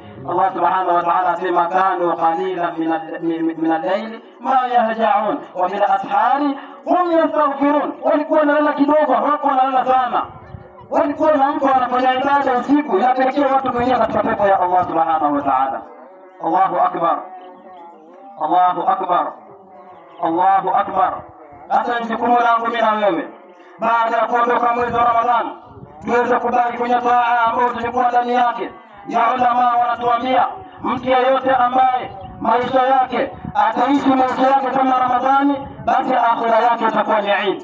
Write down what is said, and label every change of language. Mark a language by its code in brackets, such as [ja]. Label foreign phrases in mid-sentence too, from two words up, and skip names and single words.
[ar] الله سبحانه وتعالى [sw] asema, [ar] كانوا قليلا من الليل ما يهجعون وبالأسحار هم يستغفرون, [sw] walikuwa wanalala kidogo, hawakuwa wanalala sana, walikuwa wanaamka wanafanya ibada usiku, inapelekea watu kuingia katika pepo ya [ar] الله سبحانه وتعالى. الله أكبر، الله أكبر، الله أكبر. [sw] Sasa ni jukumu langu mimi na wewe, baada ya kuondoka mwezi wa Ramadhani, tuweze kubaki kwenye taa ambayo tulikuwa ndani yake. Ya ulama wanatuambia mtu yeyote ambaye maisha yake ataishi maisha yake kama Ramadhani, basi akhira yake itakuwa ni Eid.